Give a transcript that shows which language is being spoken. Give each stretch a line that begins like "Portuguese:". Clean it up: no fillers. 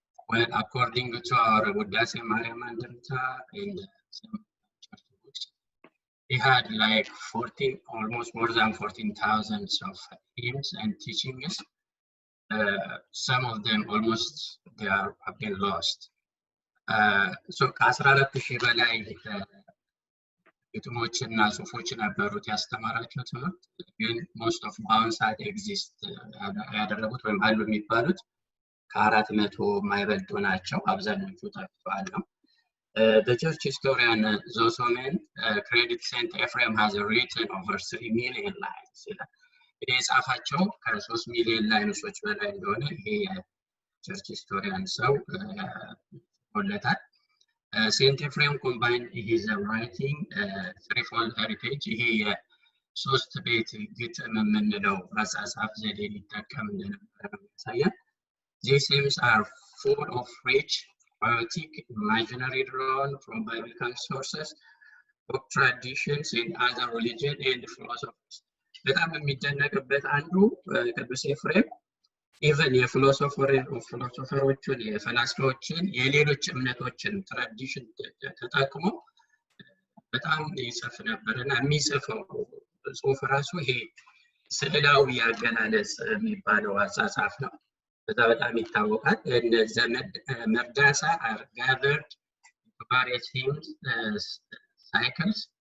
English: Well, according to our Wudasse Mariam Andamta and some church books, he had like 14, almost more than 14,000 of hymns and teachings. Some of them almost have been lost.
Amharic: So ከ14,000 በላይ ግጥሞችና ጽሁፎች ነበሩት ያስተማራቸው ትምህርት። ግን
English: most of
Amharic: በአሁን ሰዓት ኤግዚስት ያደረጉት ወይም አሉ የሚባሉት ከ400 የማይበልጡ ናቸው። አብዛኞቹ ጠፍተዋል ነው።
English: The church historian Zosomen credit Saint Ephraim has written over 3 million lines.
Amharic: የጻፋቸው ከ3 ሚሊዮን ላይኖች በላይ እንደሆነ ይሄ
English: church historian
Amharic: ሰው ቆለታል።
English: Saint Ephraim combined his writing threefold heritage.
Amharic: ይሄ የሶስት ቤት ግጥም የምንለው አጻጻፍ ዘዴ ሊጠቀም እንደነበረ ያሳያል።
English: These hymns are full of rich, poetic, imaginary drawn from biblical sources, folk traditions and other religion and philosophies.
Amharic: በጣም የሚደነቅበት አንዱ ቅዱስ ኤፍሬም ኢቨን የፊሎሶፈሮችን የፈላስፋዎችን የሌሎች እምነቶችን ትራዲሽን ተጠቅሞ በጣም ይጽፍ ነበርና የሚጽፈው ጽሁፍ ራሱ ይሄ ስዕላዊ አገላለጽ የሚባለው አጻጻፍ ነው። በጣም ይታወቃል። ዘመድ መርዳሳ
English: are gathered into various hymns cycles.